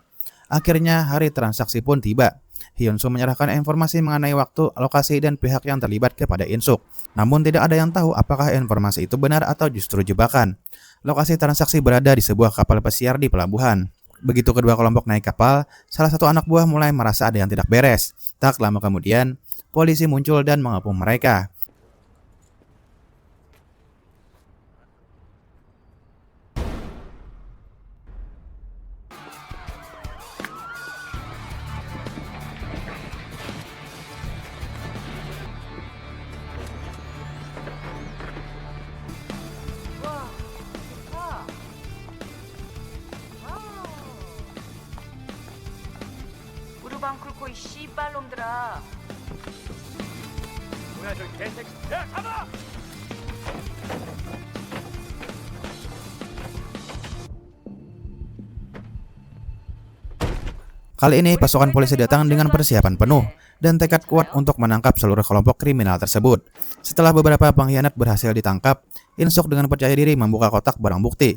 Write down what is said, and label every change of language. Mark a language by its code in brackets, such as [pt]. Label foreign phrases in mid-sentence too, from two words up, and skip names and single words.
[id] Akhirnya, hari transaksi pun tiba. Hyun Soo menyerahkan informasi mengenai waktu, lokasi, dan pihak yang terlibat kepada In Suk. Namun tidak ada yang tahu apakah informasi itu benar atau justru jebakan. Lokasi transaksi berada di sebuah kapal pesiar di pelabuhan. Begitu kedua kelompok naik kapal, salah satu anak buah mulai merasa ada yang tidak beres. Tak lama kemudian, polisi muncul dan mengepung mereka. [ko] 무릎 안 꿇고 이 씨발놈들아. 뭐야 저 개새끼. 야 잡아! [id] Kali ini pasukan polisi datang dengan persiapan penuh dan tekad kuat untuk menangkap seluruh kelompok kriminal tersebut. Setelah beberapa pengkhianat berhasil ditangkap, In Suk dengan percaya diri membuka kotak barang bukti.